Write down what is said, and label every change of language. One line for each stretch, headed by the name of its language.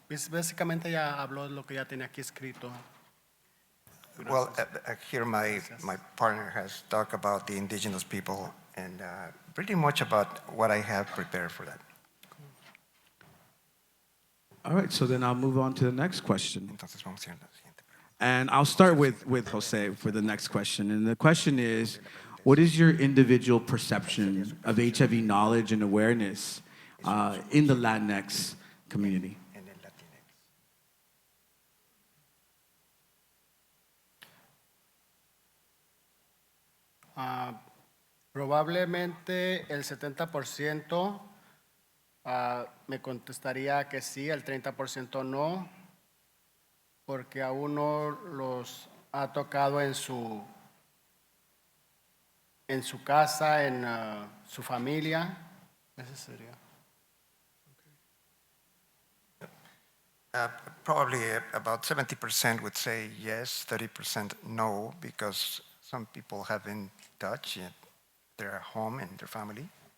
Spanish: Básicamente ya habló de lo que ya tenía aquí escrito.
English: Well, here my partner has talked about the indigenous people and pretty much about what I have prepared for that. All right, so then I'll move on to the next question.
Spanish: Entonces vamos a ir a la siguiente pregunta.
English: And I'll start with Jose for the next question. And the question is, what is your individual perception of HIV knowledge and awareness in the Latinx community?
Spanish: En el Latinx. Probablemente el 70% me contestaría que sí, el 30% no, porque a uno los ha tocado en su casa, en su familia. Ese sería.
English: Probably about 70% would say yes, 30% no, because some people have been touched at their home and their family.